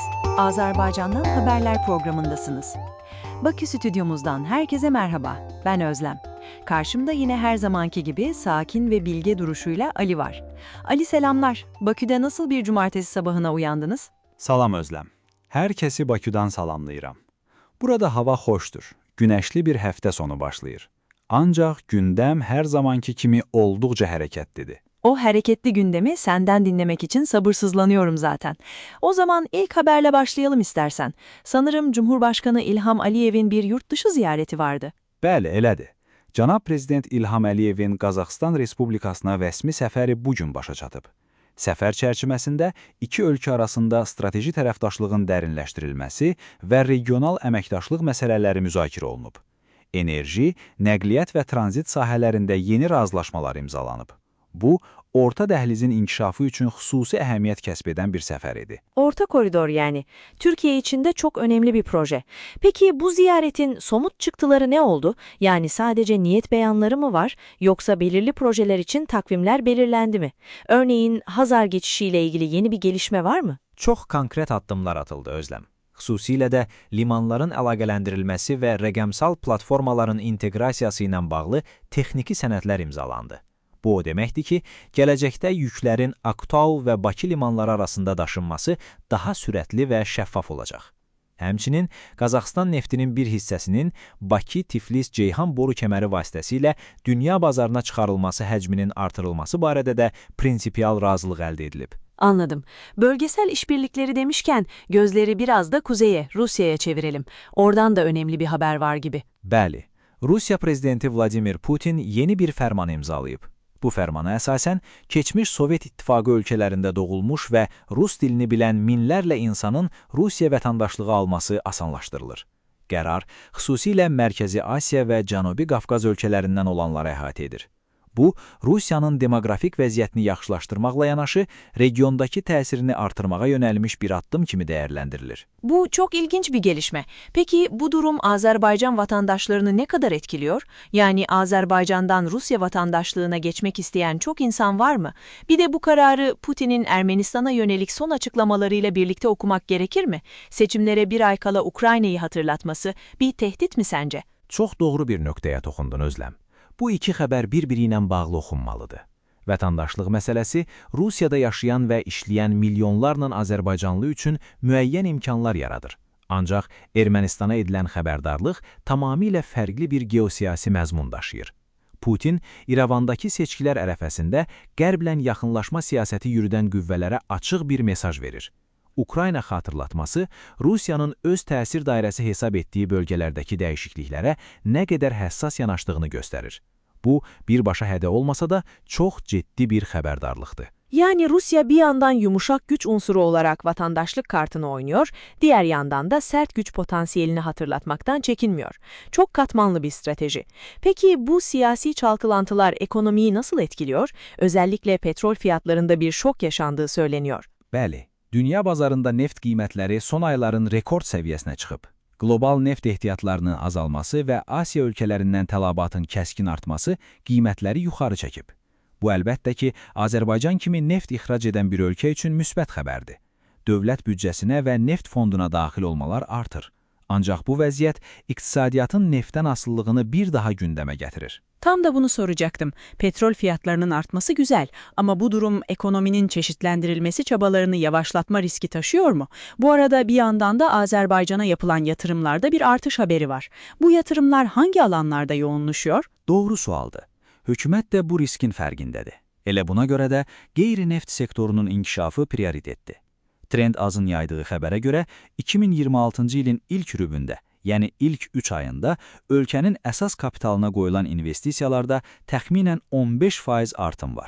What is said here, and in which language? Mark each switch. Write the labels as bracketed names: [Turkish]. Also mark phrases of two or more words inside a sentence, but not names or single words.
[Turkish] Azerbaycan'dan haberler programındasınız. Bakü stüdyomuzdan herkese merhaba. Ben Özlem. Karşımda yine her zamanki gibi sakin ve bilge duruşuyla Ali var. Ali selamlar. Bakü'de nasıl bir cumartesi sabahına uyandınız? [Azerbaijani] Salam Özlem. Herkesi Bakü'den salamlayıram. Burada hava hoşdur. Güneşli bir həftə sonu başlayır. Ancaq gündəm hər zamanki kimi olduqca hərəkətlidir. [Turkish] O hareketli gündemi senden dinlemek için sabırsızlanıyorum zaten. O zaman ilk haberle başlayalım istersen. Sanırım Cumhurbaşkanı İlham Aliyev'in bir yurt dışı ziyareti vardı. [Azerbaijani] Bəli, elədir. Cənab Prezident İlham Əliyevin Qazaxıstan Respublikasına rəsmi səfəri bugün başa çatıb. Səfər çərçivəsində iki ölkə arasında strateji tərəfdaşlığın dərinləşdirilməsi və regional əməkdaşlıq məsələləri müzakirə olunub. Enerji, nəqliyyat və tranzit sahələrində yeni razılaşmalar imzalanıb. Bu, orta dəhlizin inkişafı üçün xüsusi əhəmiyyət kəsb edən bir səfər idi. [Turkish] Orta koridor yani. Türkiye için de çok önemli bir proje. Peki bu ziyaretin somut çıktıları ne oldu? Yani sadece niyet beyanları mı var yoksa belirli projeler için takvimler belirlendi mi? Örneğin Hazar geçişiyle ilgili yeni bir gelişme var mı? [Azerbaijani] Çox konkret addımlar atıldı Özlem. Xüsusilə də limanların əlaqələndirilməsi və rəqəmsal platformaların inteqrasiyası ilə bağlı texniki sənədlər imzalandı. Bu o deməkdir ki, gələcəkdə yüklərin Aktau və Bakı limanları arasında daşınması daha sürətli və şəffaf olacaq. Həmçinin Qazaxıstan neftinin bir hissəsinin Bakı-Tiflis-Ceyhan boru kəməri vasitəsilə dünya bazarına çıxarılması həcminin artırılması barədə də prinsipial razılıq əldə edilib. [Turkish] Anladım. Bölgesel işbirlikleri demişken gözleri biraz da kuzeye, Rusya'ya çevirelim. Oradan da önemli bir haber var gibi. [Azerbaijani] Bəli, Rusiya prezidenti Vladimir Putin yeni bir fərman imzalayıb. Bu fərmana əsasən, keçmiş Sovet İttifaqı ölkələrində doğulmuş və Rus dilini bilən minlərlə insanın Rusiya vətəndaşlığı alması asanlaşdırılır. Qərar xüsusilə Mərkəzi Asiya və Cənubi Qafqaz ölkələrindən olanları əhatə edir. Bu, Rusiyanın demoqrafik vəziyyətini yaxşılaşdırmaqla yanaşı, regiondakı təsirini artırmağa yönəlmiş bir addım kimi dəyərləndirilir. [Turkish] Bu çok ilginç bir gelişme. Peki bu durum Azerbaycan vatandaşlarını ne kadar etkiliyor? Yani Azerbaycan'dan Rusya vatandaşlığına geçmek isteyen çok insan var mı? Bir de bu kararı Putin'in Ermenistan'a yönelik son açıklamalarıyla birlikte okumak gerekir mi? Seçimlere bir ay kala Ukrayna'yı hatırlatması bir tehdit mi sence? [Azerbaijani] Çox doğru bir nöqtəyə toxundun Özlem. Bu iki xəbər bir-biri ilə bağlı oxunmalıdır. Vətəndaşlıq məsələsi Rusiyada yaşayan və işləyən milyonlarla Azərbaycanlı üçün müəyyən imkanlar yaradır. Ancaq Ermənistana edilən xəbərdarlıq tamamilə fərqli bir geosiyasi məzmun daşıyır. Putin, İrəvandakı seçkilər ərəfəsində qərblə yaxınlaşma siyasəti yürüdən qüvvələrə açıq bir mesaj verir. Ukrayna xatırlatması Rusiyanın öz təsir dairəsi hesab etdiyi bölgələrdəki dəyişikliklərə nə qədər həssas yanaşdığını göstərir. Bu, birbaşa hədə olmasa da çox ciddi bir xəbərdarlıqdır. [Turkish] Yani Rusya bir yandan yumuşak güç unsuru olarak vatandaşlık kartını oynuyor, diğer yandan da sert güç potansiyelini hatırlatmaktan çekinmiyor. Çok katmanlı bir strateji. Peki bu siyasi çalkalantılar ekonomiyi nasıl etkiliyor? Özellikle petrol fiyatlarında bir şok yaşandığı söyleniyor. [Azerbaijani] Bəli, dünya bazarında neft qiymətləri son ayların rekord səviyyəsinə çıxıb. Qlobal neft ehtiyatlarının azalması və Asiya ölkələrindən tələbatın kəskin artması qiymətləri yuxarı çəkib. Bu əlbəttə ki, Azərbaycan kimi neft ixrac edən bir ölkə üçün müsbət xəbərdir. Dövlət büdcəsinə və neft fonduna daxil olmalar artır. Ancaq bu vəziyyət iqtisadiyyatın neftdən asıllığını bir daha gündəmə gətirir. [Turkish] Tam da bunu soracaktım. Petrol fiyatlarının artması güzel ama bu durum ekonominin çeşitlendirilmesi çabalarını yavaşlatma riski taşıyor mu? Bu arada bir yandan da Azerbaycan'a yapılan yatırımlarda bir artış haberi var. Bu yatırımlar hangi alanlarda yoğunlaşıyor? [Azerbaijani] Doğru sualdır. Hökumət də bu riskin fərqindədir. Elə buna görə də qeyri-neft sektorunun inkişafı prioritetdir. Trend Azın yaydığı xəbərə görə 2026-cı ilin ilk rübündə, yəni ilk 3 ayında ölkənin əsas kapitalına qoyulan investisiyalarda təxminən 15% artım var.